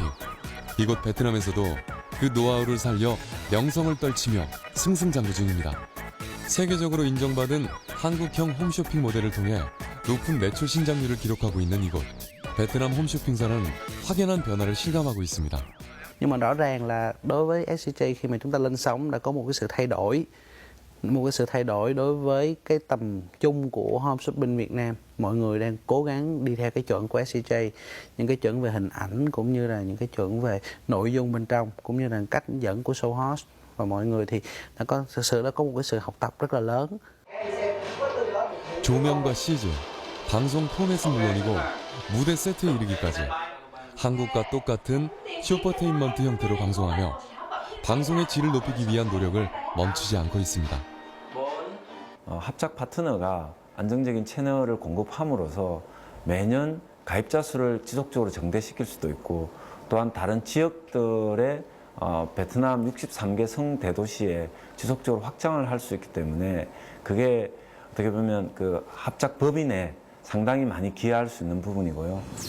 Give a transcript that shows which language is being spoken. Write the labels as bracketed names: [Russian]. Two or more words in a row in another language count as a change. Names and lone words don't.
[Korean] 이곳 베트남에서도 그 노하우를 살려 명성을 떨치며 승승장구 중입니다. 세계적으로 인정받은 한국형 홈쇼핑 모델을 통해 높은 매출 신장률을 기록하고 있는 이곳. 베트남 홈쇼핑사는 확연한 변화를 실감하고 있습니다. [Vietnamese] Nhưng mà rõ ràng là đối với SCJ khi mà chúng ta lên sóng đã có một cái sự thay đổi đối với cái tầm chung của [English] home shopping [Vietnamese] Việt Nam. Mọi người đang cố gắng đi theo cái chuẩn của SCJ, những cái chuẩn về hình ảnh cũng như là những cái chuẩn về nội dung bên trong cũng như là cách dẫn của [English] show host, [Vietnamese] và mọi người thì thực sự đã có một cái sự học tập rất là lớn. [Korean] 조명과 CG, 방송 포맷은 물론이고 무대 세트에 이르기까지 한국과 똑같은 슈퍼테인먼트 형태로 방송하며 방송의 질을 높이기 위한 노력을 멈추지 않고 있습니다. 합작 파트너가 안정적인 채널을 공급함으로써 매년 가입자 수를 지속적으로 증대시킬 수도 있고, 또한 다른 지역들의 베트남 63개 성대도시에 지속적으로 확장을 할 수 있기 때문에 그게 어떻게 보면 그 합작 법인에 상당히 많이 기여할 수 있는 부분이고요.